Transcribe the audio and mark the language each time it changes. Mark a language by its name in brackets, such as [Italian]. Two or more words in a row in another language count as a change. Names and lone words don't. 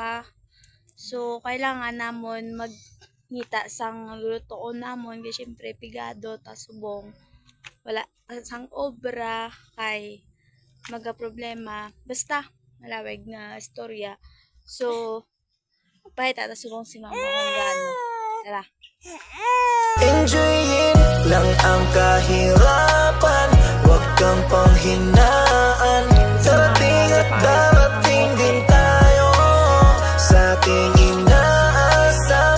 [Hiligaynon] So kailangan namon magngita sang lulutoon namon kay syempre pigado ta subong. Wala sang obra kay problema basta malawig nga istorya. So, pahita ta subong si mama kung gaano. Tara. [Filipino] Enjoyin lang ang kahirapan, huwag kang panghinaan. Darating at darating din tayo sa ating inaasam.